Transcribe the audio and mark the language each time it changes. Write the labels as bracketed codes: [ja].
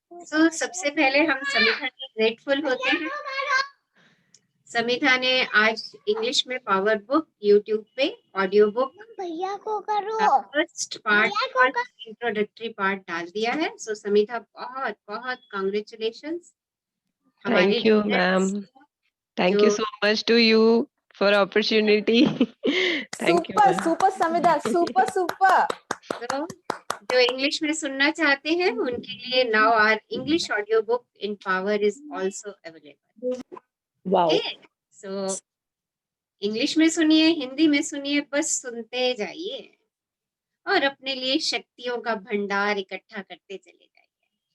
[hi] So सबसे पहले हम समिधा के ग्रेटफुल होते हैं। समिधा ने आज इंग्लिश में पावर बुक यूट्यूब पे ऑडियो बुक भैया को करो फर्स्ट पार्ट और इंट्रोडक्टरी पार्ट डाल दिया है। सो समिधा बहुत बहुत congratulations. [en] Thank you, ma'am. Thank you so much to you for opportunity. Thank you, super ma'am. Super Samidha super super. [hi] तो जो इंग्लिश में सुनना चाहते हैं उनके लिए [en] Now our English audio book in power is also available. wow, [hi] so English में सुनिए, हिंदी में सुनिए, बस सुनते जाइए और अपने लिए शक्तियों का भंडार इकट्ठा करते चले जाइए।